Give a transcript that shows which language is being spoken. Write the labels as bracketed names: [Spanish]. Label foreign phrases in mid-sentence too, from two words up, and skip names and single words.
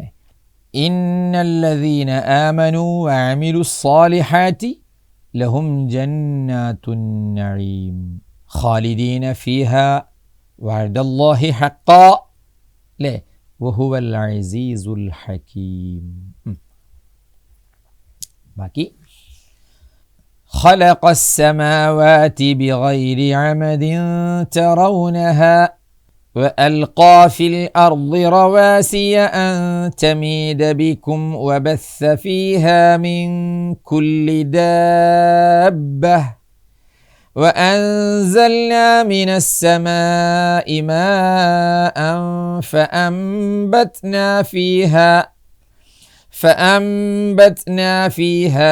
[Arabic] إن الذين آمنوا وعملوا الصالحات لهم جنات النعيم خالدين فيها وعد الله حقا وهو العزيز الحكيم. ബാക്കി خلق السماوات بغير عمد ترونها وألقى في الأرض رواسي أن تميد بكم وبث فيها من كل دابة وأنزلنا من السماء ماء فأنبتنا فيها